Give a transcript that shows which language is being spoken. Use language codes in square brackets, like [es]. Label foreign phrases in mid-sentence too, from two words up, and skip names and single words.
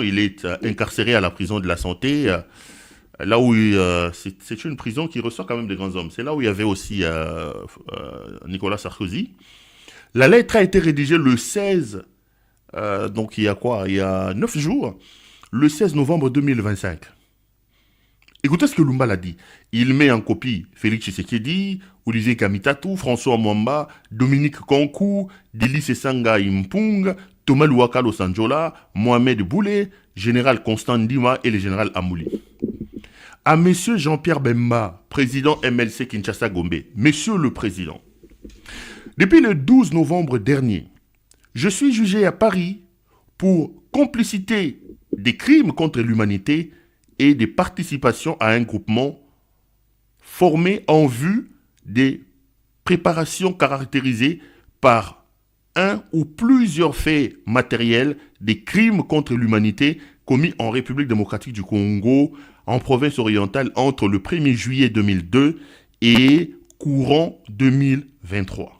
[fr] Il est incarcéré à la prison de la santé, là où c'est une prison qui reçoit quand même des grands hommes. C'est là où il y avait aussi Nicolas Sarkozy. La lettre a été rédigée le 16, donc il y a quoi? Il y a 9 jours, le 16 novembre 2025. Écoutez ce que Lumbala dit. Il met en copie Félix Tshisekedi, Olivier Kamitatou, François Mwamba, Dominique Konkou, Dili Sesanga Impung, Thomas Luakalo Sanjola, Mohamed Boulé, Général Constant Ndima et le Général Amouli. À Monsieur Jean-Pierre Bemba, président MLC Kinshasa Gombe, Monsieur le Président, depuis le 12 novembre dernier, je suis jugé à Paris pour complicité des crimes contre l'humanité et des participations à un groupement formé en vue des préparations caractérisées par un ou plusieurs faits matériels des crimes contre l'humanité commis en République démocratique du Congo, en province orientale, entre le 1er juillet 2002 et courant 2023.